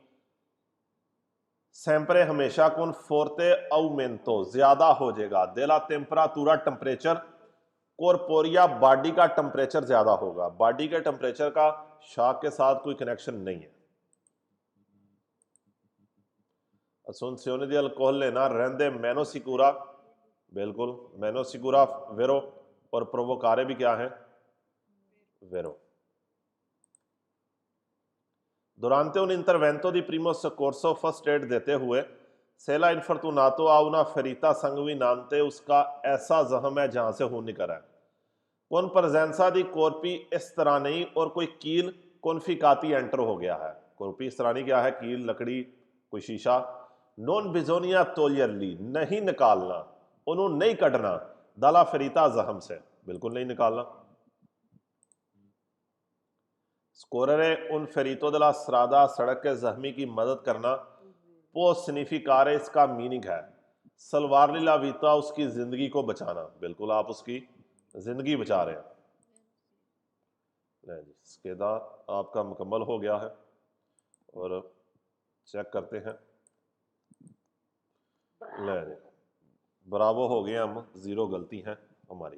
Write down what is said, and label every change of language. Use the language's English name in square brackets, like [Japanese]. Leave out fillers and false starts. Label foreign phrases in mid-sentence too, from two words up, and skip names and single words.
[Urdu] सेम्परे ہمیشہ, [Italian] con forte aumento, [Urdu] زیادہ ہو جائے گا. [Italian] della temperatura, [Urdu] ٹیمپریچر۔ کورپوریا، باڈی کا ٹیمپریچر زیادہ ہوگا. باڈی کے ٹیمپریچر کا شاک کے ساتھ کوئی کنکشن نہیں ہے. [Italian] Assunzione di alcohol लेना, rende meno sicura, बिल्कुल meno sicura, vero, [Urdu] اور provocare بھی کیا ہے, [Italian] vero. Durante un intervento di primo soccorso [English] first aid [Italian] देते हुए se l'ha infortunato ha una ferita sanguinante, [Urdu] اس کا ایسا زخم ہے جہاں سے خون نکل رہا ہے. [Italian] Con presenza di corpi estranei [Urdu] اور کوئی کیل کانفیکاتی انٹر ہو گیا ہے. [Italian] corpi estranei [Urdu] کیا ہے، کیل، لکڑی، کوئی شیشہ. [Italian] Non bisogna toglierli, [Urdu] نہیں نکالنا، انہوں نے نہیں کٹنا, [Italian] dalla ferita [Urdu] زخم سے، بالکل نہیں نکالنا. [Italian] Scorrere un ferito della strada, [Urdu] سڑک کے زخمی کی مدد کرنا. [Italian] può significare, [Urdu] اس کا مینِنگ ہے [Italian] salvargli la vita, [Urdu] اس کی زندگی کو بچانا، بالکل آپ اس کی زندگی بچا رہے ہیں. نہیں جی، سکیدا آپ کا مکمل ہو گیا ہے اور چیک کرتے ہیں. لے جی، برابر ہو گئے ہم، زیرو غلطی ہے ہماری.